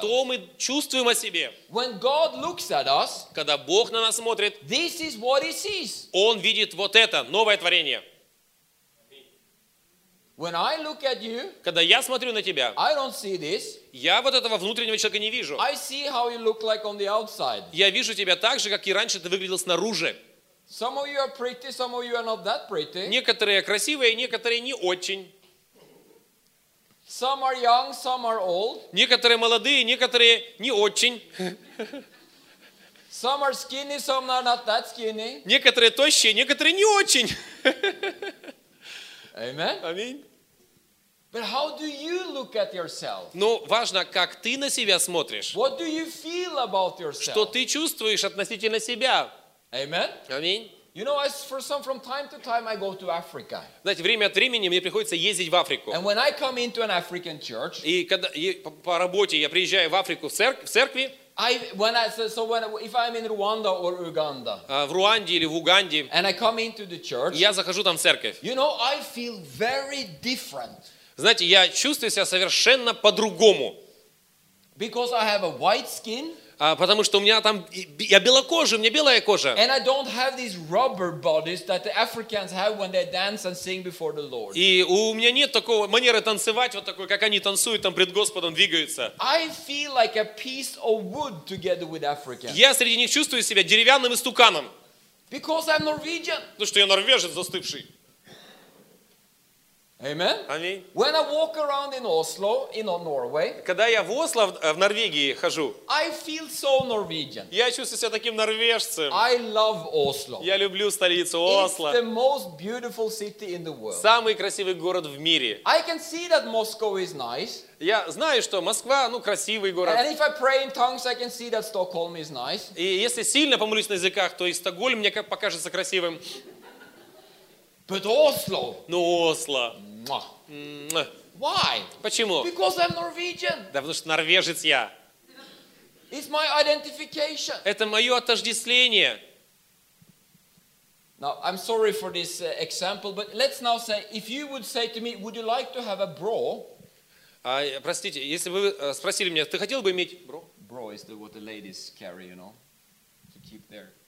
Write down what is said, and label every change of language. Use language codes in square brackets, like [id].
[ru] Что мы чувствуем о себе? [en] When God looks at us, [ru] когда Бог на нас смотрит, [en] this is what he sees. [ru] Он видит вот это, новое творение. [en] When I look at you, [ru] когда я смотрю на тебя, [en] I don't see this. [ru] Я вот этого внутреннего человека не вижу. [en] I see how you look like on the outside. [ru] Я вижу тебя так же, как и раньше ты выглядел снаружи. [en] Some of you are pretty, some of you are not that pretty. [ru] Некоторые красивые, некоторые не очень. [en] Some are young, some are old. [ru] Некоторые молодые, некоторые не очень. [en] Some are skinny, some are not that skinny. [ru] Некоторые тощие, некоторые не очень. [en] Amen. [ru] Аминь. [en] But how do you look at yourself? [ru] Ну, важно, как ты на себя смотришь. [en] What do you feel about yourself? [ru] Что ты чувствуешь относительно себя? [en] Amen. [ru] Аминь. [en] You know, from time to time I go to Africa. [ru] Знаете, время от времени мне приходится ездить в Африку. [en] And when I come into an African church, [ru] и когда по работе я приезжаю в Африку в церкви, [en] if I'm in Rwanda or Uganda, [ru] в Руанде или в Уганде, [en] and I come into the church, [ru] я захожу там в церковь. [en] You know, I feel very different. [ru] Знаете, я чувствую себя совершенно по-другому. [en] Because I have a white skin. [ru] Потому что у меня там, я белокожий, у меня белая кожа. [en] And I don't have these rubber bodies that the Africans have when they dance and sing before the Lord. [ru] И у меня нет такого манеры танцевать вот такой, как они танцуют там пред Господом, двигаются. [en] I feel like a piece of wood together with Africans. [ru] Я среди них чувствую себя деревянным истуканом. [en] Because I'm Norwegian. [ru] Потому что я норвежец застывший. [en] Amen. Amen. When I walk around in Oslo, in Norway, [ru] когда я в Осло, в Норвегии хожу, [en] I feel so Norwegian. [ru] Я чувствую себя таким норвежцем. [en] I love Oslo. [ru] Я люблю столицу Осло. [en] It's the most beautiful city in the world. [ru] Самый красивый город в мире. [en] I can see that Moscow is nice. [ru] Я знаю, что Москва, ну, красивый город. [en] And if I pray in tongues, I can see that Stockholm is nice. [ru] И если сильно помолюсь на языках, то и Стокгольм мне как покажется красивым. [en] But Oslo. [ru] Но Осло. [en] Why? [ru] Почему? [en] Because I'm Norwegian. [ru] Да потому что норвежец я. [en] It's my identification. [ru] Это мое отождествление. [en] Now I'm sorry for this example, but let's now say, if you would say to me, would you like to have a bra? [ru] Простите, если вы спросили меня, ты хотел бы иметь... [en] Bro? Bro is the, what the ladies carry, you know, to keep their...